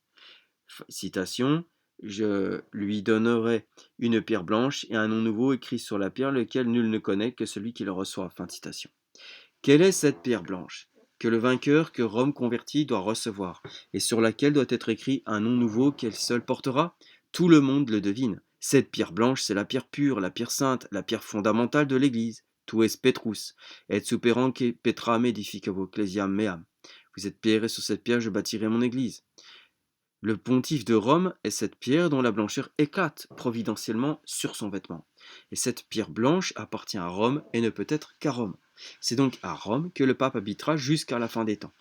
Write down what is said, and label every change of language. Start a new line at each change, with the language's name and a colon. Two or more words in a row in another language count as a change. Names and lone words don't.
French: Citation, je lui donnerai une pierre blanche et un nom nouveau écrit sur la pierre, lequel nul ne connaît que celui qui le reçoit. Fin de citation. Quelle est cette pierre blanche que le vainqueur que Rome convertit doit recevoir, et sur laquelle doit être écrit un nom nouveau qu'elle seule portera? Tout le monde le devine. Cette pierre blanche, c'est la pierre pure, la pierre sainte, la pierre fondamentale de l'Église.
Latin: Tu es Petrus, et superam que Petra edificavo ecclesiam meam.
French: Vous êtes pierre, et sur cette pierre je bâtirai mon Église. Le pontife de Rome est cette pierre dont la blancheur éclate providentiellement sur son vêtement. Et cette pierre blanche appartient à Rome et ne peut être qu'à Rome. C'est donc à Rome que le pape habitera jusqu'à la fin des temps.